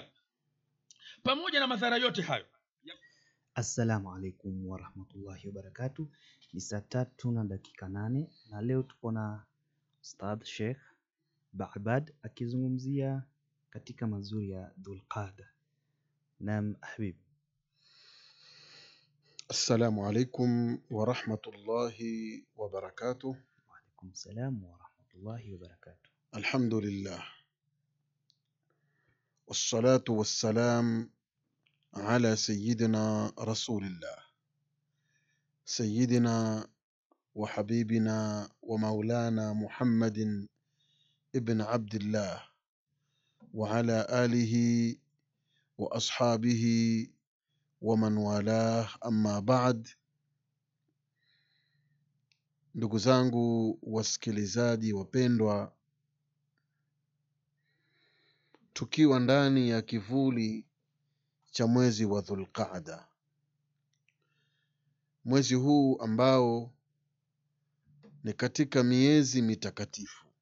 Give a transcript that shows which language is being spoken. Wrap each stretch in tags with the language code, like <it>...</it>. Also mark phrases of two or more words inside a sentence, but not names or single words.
<sw>Pamoja na madhara yote hayo,</sw> <ar>السلام عليكم ورحمة الله وبركاته.</ar> <sw>Ni saa 3:08 na leo tuko na Ustadh Sheikh Ba'bad akizungumzia katika mazuri ya Dhulqa'da. Naam Habib.</sw> <ar>السلام عليكم ورحمة الله وبركاته. وعليكم السلام ورحمة الله وبركاته. الحمد لله. والصلاة والسلام على سيدنا رسول الله سيدنا وحبيبنا ومولانا محمد ابن عبد الله وعلى آله وأصحابه ومن والاه أما بعد.</ar> <sw>Ndugu zangu wasikilizaji wapendwa, tukiwa ndani ya kivuli cha mwezi wa Dhulqa'da, mwezi huu ambao ni katika miezi mitakatifu.</sw>